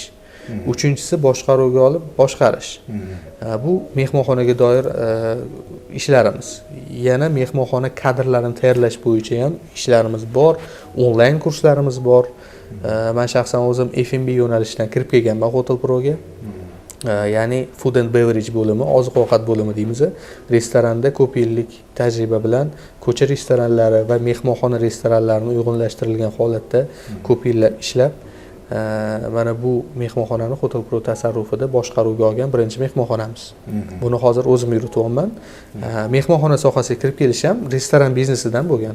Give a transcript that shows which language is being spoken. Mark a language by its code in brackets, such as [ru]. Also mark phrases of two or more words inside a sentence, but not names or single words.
[uz] Uchinchisi boshqaruvga olib boshqarish. Bu mehmonxonaga doir ishlarimiz. Yana mehmonxona kadrlarini tayyorlash bo'yicha ham ishlarimiz bor, onlayn kurslarimiz bor. Men shaxsan o'zim F&B yo'nalishidan kirib kelganman Hotel Proga. Ya'ni [en] food and beverage [uz] bo'limi, oziq-ovqat bo'limi deymiz. Restoranda ko'p yillik tajriba bilan ko'cha restoranlari va mehmonxona restoranlarini uyg'unlashtirilgan holatda ko'p yillar ishlab, mana bu mehmonxonani Hotel Pro tasarrufida boshqaruvga olgan birinchi mehmonxonamiz. Buni hozir o'zim yurityapman. Mehmonxona sohasiga kirib kelish ham restoran biznesidan bo'lgan.